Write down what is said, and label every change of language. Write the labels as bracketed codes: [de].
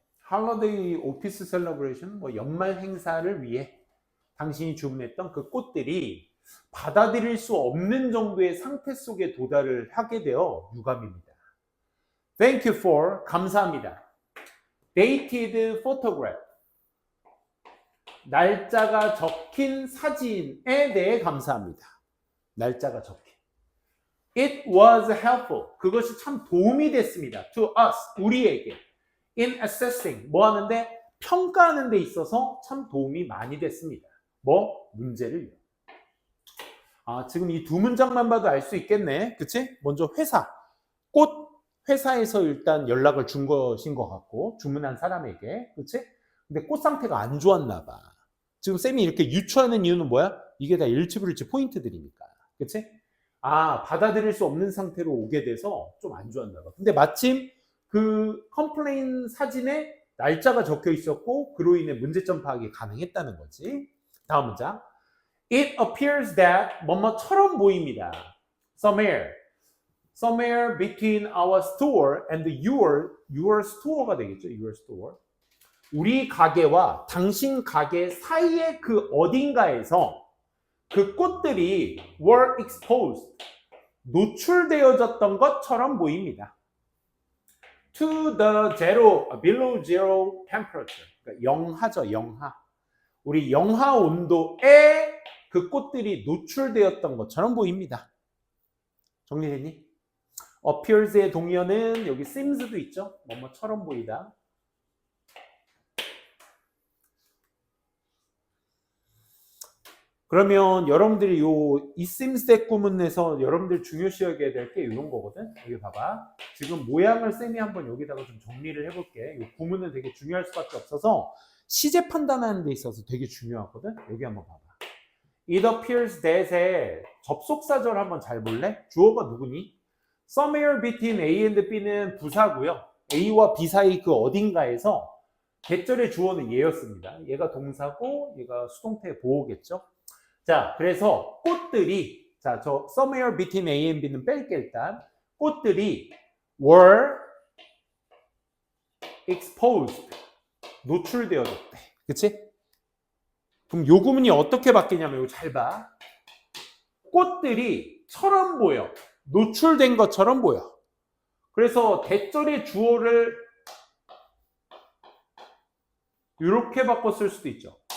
[en] holiday office celebration, [ko] 뭐 연말 행사를 위해 당신이 주문했던 그 꽃들이 받아들일 수 없는 정도의 상태 속에 도달을 하게 되어 유감입니다. [en] Thank you for, [ko] 감사합니다. [en] Dated photograph. [ko] 날짜가 적힌 사진에 대해 감사합니다. 날짜가 적힌. [en] It was helpful. [ko] 그것이 참 도움이 됐습니다. [en] To us, [ko] 우리에게. [en] In assessing. [ko] 뭐 하는데? 평가하는 데 있어서 참 도움이 많이 됐습니다. 뭐? 문제를요. 지금 이 두 문장만 봐도 알 수 있겠네. 그치? 먼저 회사. 꽃 회사에서 일단 연락을 준 것인 것 같고, 주문한 사람에게. 그치? 근데 꽃 상태가 안 좋았나 봐. 지금 쌤이 이렇게 유추하는 이유는 뭐야? 이게 다 일치불일치 포인트들이니까. 그치? 받아들일 수 없는 상태로 오게 돼서 좀 안 좋았나 봐. 근데 마침 그 컴플레인 사진에 날짜가 적혀 있었고, 그로 인해 문제점 파악이 가능했다는 거지. 다음 문장. [en] It appears that [ko] 뭐뭐처럼 보입니다. [en] Somewhere between our store and your store가 되겠죠. Your store. [ko] 우리 가게와 당신 가게 사이의 그 어딘가에서 그 꽃들이 [en] were exposed. [ko] 노출되어졌던 것처럼 보입니다. [en] To the below zero temperature. [ko] 그러니까 영하죠, 영하. 우리 영하 온도에 그 꽃들이 노출되었던 것처럼 보입니다. 정리됐니? appears의 동의어는 여기 seems도 있죠. 뭐뭐처럼 보이다. 그러면 여러분들이 이 seems that 구문에서 여러분들 중요시하게 될 게 이런 거거든. 여기 봐봐. 지금 모양을 쌤이 한번 여기다가 좀 정리를 해볼게. 이 구문은 되게 중요할 수밖에 없어서 시제 판단하는 데 있어서 되게 중요하거든. 여기 한번 봐봐. [en] It appears that [ko] 의 접속사절 한번 잘 볼래? 주어가 누구니? [en] Somewhere between A and B는 [ko] 부사고요. A와 B 사이 그 어딘가에서 대절의 주어는 얘였습니다. 얘가 동사고 얘가 수동태 보호겠죠. 자, 그래서 꽃들이 저 [en] somewhere between A and B [ko] 는 뺄게 일단. 꽃들이 [en] were exposed. [ko] 노출되어졌대. 그치? 그럼 요 구문이 어떻게 바뀌냐면 이거 잘 봐. 꽃들이 처럼 보여. 노출된 것처럼 보여. 그래서 대절의 주어를 이렇게 바꿔 쓸 수도 있죠.